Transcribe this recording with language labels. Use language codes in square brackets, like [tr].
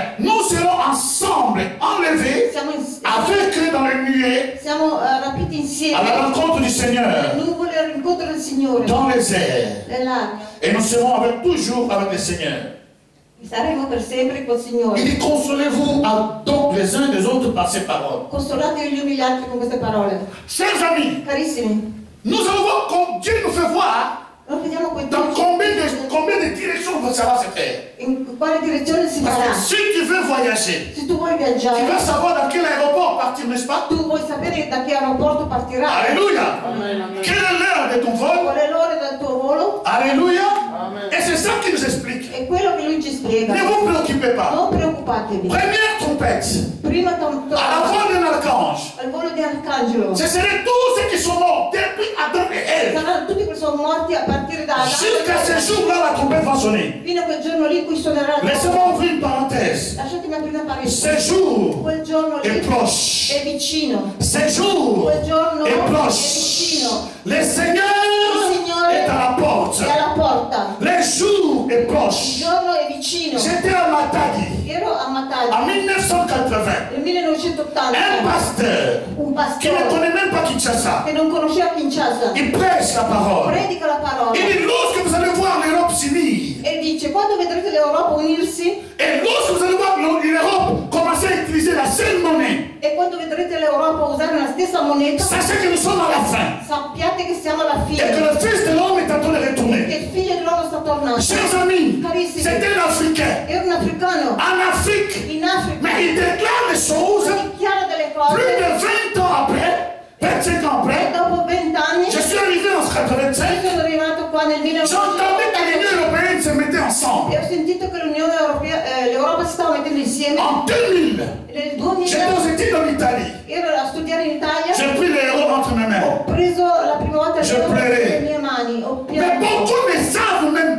[fr] nous serons ensemble enlevés avec eux dans les nuées [it] siamo rapiti insieme, [fr] à la rencontre du Seigneur [it] nuvole al rincontro del Signore, [fr] dans les airs. [it] nell'aria, [fr] Et nous serons toujours avec le Seigneur. [it] saremo per sempre col [fr] Il [it] Signore. [fr] dit, consolez-vous donc les uns des autres par ces paroles. [it] Consolatevi gli uni gli altri con queste parole. [fr] Chers amis, [it] Carissimi, [fr] nous allons voir comme Dieu nous fait voir [it] noi vediamo qui [fr] dans combien de directions ça va se faire. [it] in quale direzione si [fr] Parce que [it] farà. [fr] si tu veux voyager, [it] Se tu vuoi tu viaggiare, [fr] vas savoir dans quel aéroport partir, n'est-ce pas? [it] tu vuoi sapere da che aeroporto partirai, Alléluia. [fr] Quelle est l'heure de ton vol? [it] qual è l'ora del tuo volo, Alléluia. [fr] Et c'est ça qu'il nous explique. [it] è quello che lui ci spiega. [fr] Ne vous préoccupez pas. [it] Non preoccupatevi. [fr] Première trompette, [it] Prima [fr] à la voix d'un archange. [it] al volo di Arcangelo, [fr] Ce seraient tous ceux qui sont morts depuis Adam et Ève. [it] saranno tutti che sono morti a partire da [fr] Jusqu'à ce [it] Adamo, [fr] jour-là, la trompette va sonner. [it] fino a quel giorno lì in cui suonerà il [fr] Laissez-moi ouvrir une parenthèse. [it] Lasciatemi aprire una parentesi. [fr] Ce jour [it] Quel giorno lì [fr] est proche. [it] è vicino. [fr] Ce jour [it] Quel giorno [fr] est [it] è [fr] proche. [it] vicino. [fr] Le Seigneur [it] Il Signore [fr] est à la porte. [it] è alla porta. [fr] Le jour est [it] Il [fr] proche. [it] giorno è vicino. [fr] J'étais à Matadi [it] Ero a [fr] en [it] Matadi [fr] 1980. [it] nel 1980. [fr] Un pasteur [it] Un [fr] qui ne [it] pastore [fr] connaît même pas Kinshasa, [it] che non conosceva Kinshasa [fr] il prêche la parole. [it] predica la parola [fr] Il dit, lorsque vous allez voir l'Europe s'unir, [it] e dice quando vedrete l'Europa unirsi [fr] et lorsque vous allez voir l'Europe commencer à utiliser la seule monnaie, [it] e quando vedrete l'Europa usare la stessa moneta, [fr] sachez que nous sommes à la fin. [it] sappiate che siamo alla [fr] Et que [it] fine, [fr] le Fils de l'homme est en train de [it] che [fr] retourner. [it] il figlio dell'uomo sta tornando. [fr] Chers amis, [it] Carissimi, [fr] c'était un Africain. [it] era un africano [fr] En Afrique. [it] in Africa, [fr] Mais il déclare des choses [it] dichiara delle [fr] plus [it] cose [fr] de 20 ans après, 25 ans après. [it] dopo 20 anni [fr] Je suis arrivé en 85. [it] sono arrivato qua nel [fr] J'entendais que l'Union européenne se mettait ensemble. [it] e ho sentito che l'Unione Europea, l'Europa si stava mettendo insieme [fr] En 2000, [it] Nel [fr] J'étais [it] 2000 [fr] aux études en Italie. [it] ero a studiare in Italia. [fr] J'ai pris les héros entre mes mains. [it] Ho preso la prima volta [fr] Je [it] le [fr] pleurais. [it] mie mani. Ho [fr] Mais [it] pianto. [fr] beaucoup ne savent même